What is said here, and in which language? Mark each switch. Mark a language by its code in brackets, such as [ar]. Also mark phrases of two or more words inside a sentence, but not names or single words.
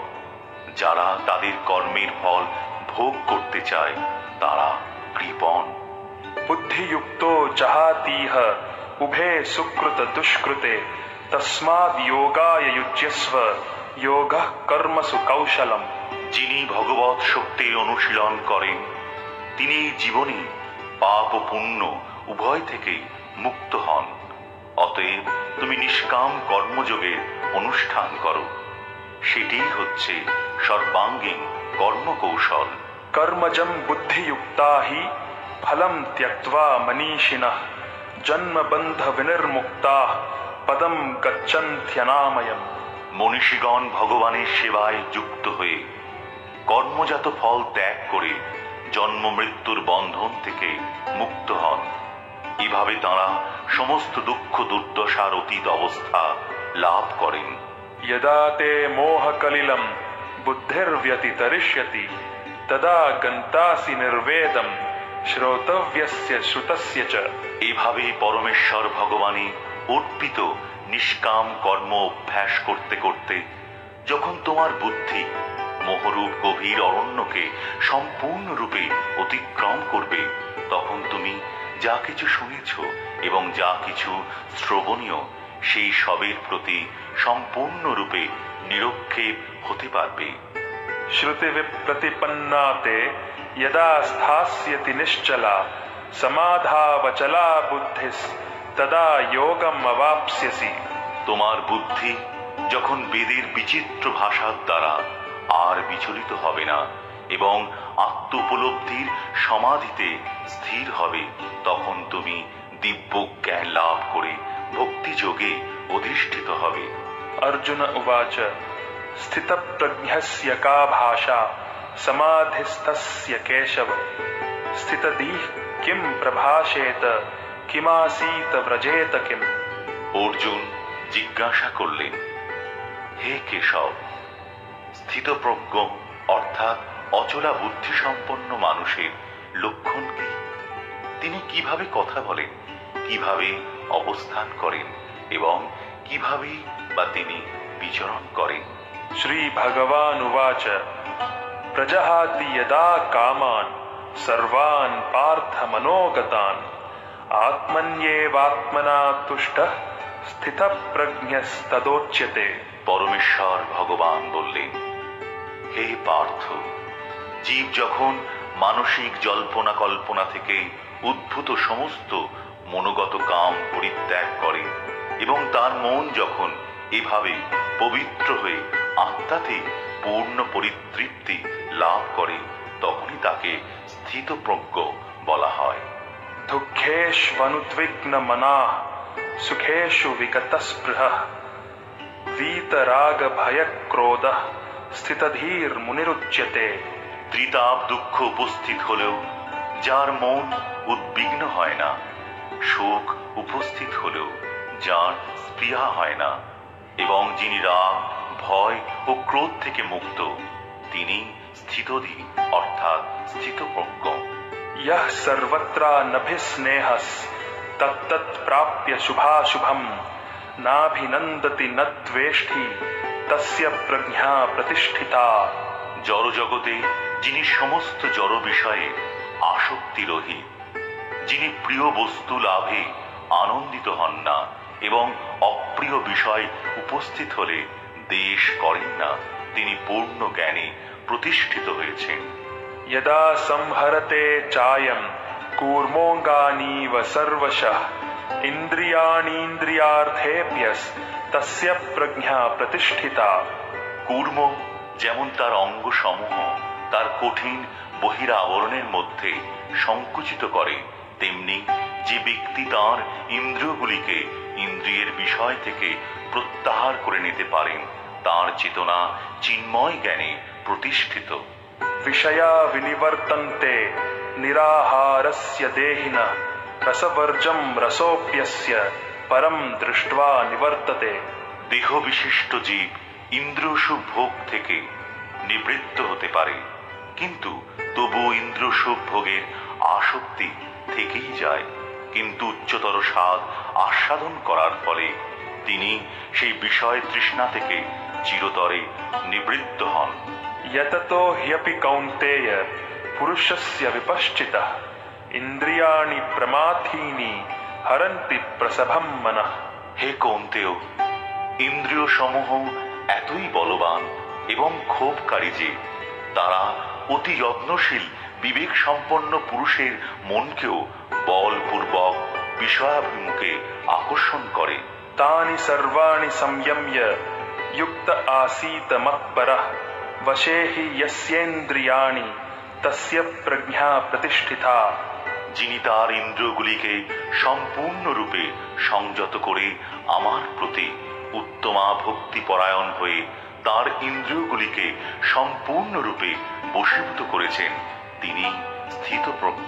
[bn] যারা তাদের কর্মের ফল ভোগ করতে চায় তারা কৃপণ। [sa] बुद्धियुक्तो जहातीह उभे सुकृत दुष्कृते तस्माद् योगाय युज्यस्व योगः कर्मसु कौशलम्। [bn] যিনি ভগবৎ শক্তির অনুশীলন করেন তিনি এই জীবনে পাপ ও পুণ্য উভয় থেকেই মুক্ত হন। অতএব তুমি নিষ্কাম কর্মযোগের অনুষ্ঠান করো, সেটিই হচ্ছে সর্বাঙ্গীন কর্মকৌশল। [sa] कर्मजं बुद्धियुक्ता हि फलं त्यक्त्वा मनीषिणः जन्मबन्ध विनिर्मुक्ताः पदं गच्छन्त्यनामयम्। [bn] মনীষীগণ ভগবানের সেবায় যুক্ত হয়ে কর্মজাত ফল ত্যাগ করে জন্ম মৃত্যুর বন্ধন থেকে মুক্ত হন। এভাবে তাঁরা সমস্ত দুঃখ দুর্দশার অতীত অবস্থা লাভ করেন। [sa] यदा ते मोहकलिलं बुद्धिर्व्यतितरिष्यति तदा गन्तासि निर्वेदं श्रोतव्यस्य श्रुतस्य च। [bn] এভাবে পরমেশ্বর ভগবানে অর্পিত নিষ্কাম কর্ম অভ্যাস করতে করতে যখন তোমার বুদ্ধি মোহরূপ গভীর অরণ্যকে সম্পূর্ণরূপে অতিক্রম করবে, তখন তুমি যা কিছু শুনেছ এবং যা কিছু শ্রবণীয় সেই সবের প্রতি সম্পূর্ণরূপে নিরক্ষেপ হতে পারবে। [sa] श्रुतिविप्रतिपन्ना ते यदा स्थास्यति निश्चला समाधावचला बुद्धिस्तदा योगम् अवाप्स्यसि। [bn] তোমার বুদ্ধি যখন বেদের বিচিত্র ভাষার দ্বারা আর বিচলিত হবে না এবং আত্ম উপলব্ধির সমাধিতে স্থির হবে, তখন তুমি দিব্য জ্ঞান লাভ করে ভক্তিযোগে অধিষ্ঠিত হবে। [sa] अर्जुन उवाच स्थितप्रज्ञस्य का भाषा समाधिस्थस्य केशव स्थितधीः किं प्रभाषेत किमासीत व्रजेत किम। [bn] অর্জুন জিজ্ঞাসা করলেন, হে কেশব, স্থিতপ্রজ্ঞ অর্থাৎ অচলা বুদ্ধিসম্পন্ন মানুষের লক্ষণ কি? তিনি কিভাবে কথা বলেন, কিভাবে অবস্থান করেন এবং কিভাবে বা তিনি বিচরণ করেন? [sa] श्री भगवान उवाच प्रजहाति यदा कामान् सर्वान् पार्थ मनोगतान् आत्मन्येवात्मना तुष्टः स्थितप्रज्ञस्तदोच्यते। [bn] পরমেশ্বর ভগবান বললেন, হে পার্থ, জীব যখন মানসিক জল্পনা কল্পনা থেকে উদ্ভূত সমস্ত মনোগত কাম পরিত্যাগ করে এবং তার মন যখন এভাবে পবিত্র হয়ে আত্মাতে পূর্ণ পরিতৃপ্তি লাভ করে, তখনই তাকে স্থিতপ্রজ্ঞ বলা হয়। [sa] दुःखेष्वनुद्विग्न मनाः सुखेषु विगतस्पृहः वीतराग भयक्रोधः स्थितधीर्मुनिरुच्यते। [bn] ত্রিতাপ দুঃখ উপস্থিত হলেও যার মন উদ্বিগ্ন হয় না, শোক উপস্থিত হলেও যার স্পৃহা হয় না, এবং যিনি রাগ ভয় ও ক্রোধ থেকে মুক্ত, তিনি স্থিতধীর অর্থাৎ স্থিতপ্রজ্ঞ। [sa] यः सर्वत्रानभिस्नेहः तत्तत् प्राप्य शुभाशुभं नाभिनन्दति न द्वेष्टि तस्य प्रज्ञा प्रतिष्ठिता। [bn] জড়জগতে যিনি সমস্ত জড় বিষয়ে আসক্তি রহিত, যিনি প্রিয় বস্তু লাভে আনন্দিত হন না এবং অপ্রিয় বিষয় উপস্থিত হলে দেশ করেন না, তিনি পূর্ণ জ্ঞানে প্রতিষ্ঠিত হয়েছেন। [sa] यदा संहरते चायं कूर्मोऽङ्गानीव सर्वशः इन्द्रियाणीन्द्रियार्थेभ्यस्तस्य प्रज्ञा प्रतिष्ठिता। [bn] কূর্ম যেমন তার অঙ্গ সমূহ তার কঠিন বহিরাবরণের মধ্যে সংকুচিত করে, তেমনি যে ব্যক্তি তাঁর ইন্দ্রিয়গুলিকে ইন্দ্রিয়ের বিষয় থেকে প্রত্যাহার করে নিতে পারেন, তাঁর চেতনা চিন্ময় জ্ঞানে প্রতিষ্ঠিত। [sa] विषया विनिवर्तन्ते निराहारस्य देहिनः रसवर्जं रसोऽप्यस्य परं दृष्ट्वा निवर्तते। [bn] দেহ বিশিষ্ট জীব ইন্দ্রিয়সুখ ভোগ থেকে নিবৃত্ত হতে পারে, কিন্তু তবু ইন্দ্রিয়সুখ ভোগের আসক্তি থেকেই যায়। কিন্তু উচ্চতর স্বাদ আস্বাদন করার ফলে তিনি সেই বিষয় তৃষ্ণা থেকে চিরতরে নিবৃত্ত হন। [sa] यततो ह्यपि कौन्तेय पुरुषस्य विपश्चितः इन्द्रियाणि प्रमाथीनि हरन्ति प्रसभं मनः। [bn] হে কৌন্তেয়, ইন্দ্রিয় সমূহ এতই বলবান এবং ক্ষোভকারী যে তারা অতি যত্নশীল বিবেক সম্পন্ন পুরুষের মনকেও বলপূর্বক বিষয়াভিমুখে আকর্ষণ করে। [sa] तानि सर्वाणि संयम्य युक्त आसीत मत्परः वशे हि यस्येन्द्रियाणि तस्य प्रज्ञा प्रतिष्ठिता। [bn] যিনি তার ইন্দ্রিয়গুলিকে সম্পূর্ণরূপে সংযত করে আমার প্রতি উত্তমা ভক্তিপরায়ণ হয়ে তার ইন্দ্রিয়গুলিকে সম্পূর্ণরূপে বশীভূত করেছেন, তিনি স্থিতপ্রজ্ঞ।